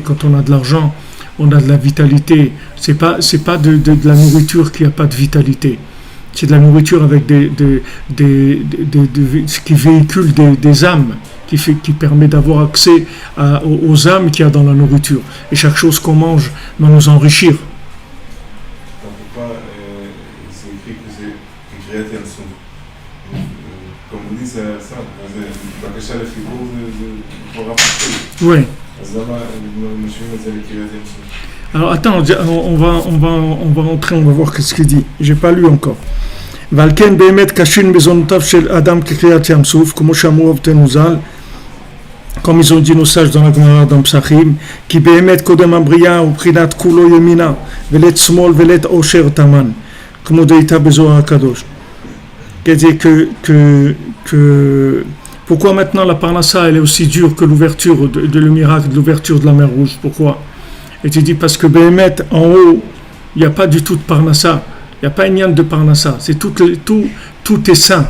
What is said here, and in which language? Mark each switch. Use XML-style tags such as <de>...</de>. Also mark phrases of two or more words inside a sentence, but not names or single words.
<fr>Quand on a de l'argent, on a de la vitalité. C'est pas de la nourriture qui a pas de vitalité, c'est de la nourriture avec qui véhicule des âmes, qui permet d'avoir accès aux âmes qu'il y a dans la nourriture, et chaque chose qu'on mange va nous enrichir. Comme on dit, c'est ça.</fr> <he>בקשה לחיבור זה כבר הפכים.</he> <fr>Oui.</fr> <he>אז למה משווים את זה לקריאת ים סוף?</he> <fr>Alors attends, on va rentrer, on va voir ce qu'il dit. J'ai pas lu encore.</fr> <he>ועל כן באמת קשין מזונותיו של אדם כקריאת ים סוף, כמו שאמרו אבותינו ז"ל,</he> <fr>comme ils ont dit nos sages dans la Gemara dans Psachim,</fr> <he>כי באמת קודם הבריאה ובחינת כולו ימינה,</he> <arc>ולית שמאל ולית עושר תמן,</arc> <he>כמו דאיתה בזוהר הקדוש.</he> <fr>C'est-à-dire que pourquoi maintenant la parnassa elle est aussi dure que l'ouverture le miracle de l'ouverture de la mer Rouge? Pourquoi? Et tu dis, parce que Béhémet, en haut, il n'y a pas du tout de Parnassa. Il n'y a pas une yann de Parnassa. C'est tout est saint.</fr>